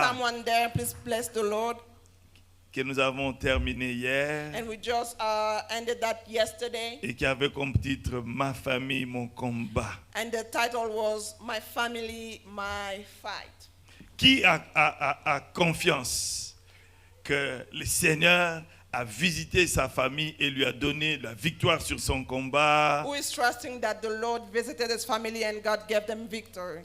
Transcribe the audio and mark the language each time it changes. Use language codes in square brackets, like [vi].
[en] With someone there, please bless the Lord. [fr] Que nous avons terminé hier [en] And we just ended that yesterday. [fr] et qui avait comme titre Ma famille, mon combat. [en] And the title was My Family, My Fight. [fr] Qui a confiance que le Seigneur a visité sa famille et lui a donné la victoire sur son combat? [en] Who is trusting that the Lord visited his family and God gave them victory?